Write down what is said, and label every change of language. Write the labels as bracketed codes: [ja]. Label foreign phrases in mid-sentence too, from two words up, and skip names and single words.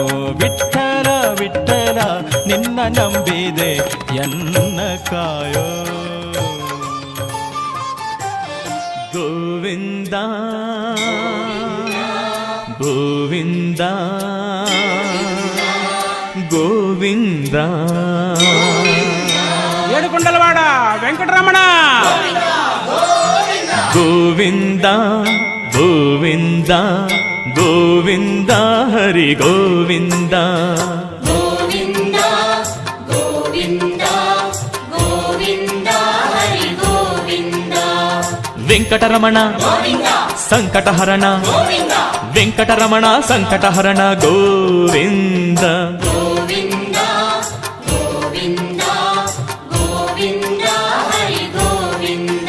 [kn] ವಿಠ್ಠಲ ವಿಠ್ಠಲ ನಿನ್ನ ನಂಬಿದೆ ಎನ್ನ ಕಾಯೋ. ಗೋವಿಂದ ಗೋವಿಂದ [te] ఏడుకొండలవాడ వెంకటరమణ [kn] ಗೋವಿಂದ ಗೋವಿಂದ ಗೋವಿಂದ ಹರಿ ಗೋವಿಂದ ಗೋವಿಂದ ಗೋವಿಂದ ಗೋವಿಂದ ಹರಿ ಗೋವಿಂದ ವೆಂಕಟರಮಣ ಗೋವಿಂದ ಸಂಕಟಹರಣ ಗೋವಿಂದ ವೆಂಕಟರಮಣ ಸಂಕಟಹರಣ ಗೋವಿಂದ ಗೋವಿಂದ ಗೋವಿಂದ ಗೋವಿಂದ ಹರಿ ಗೋವಿಂದ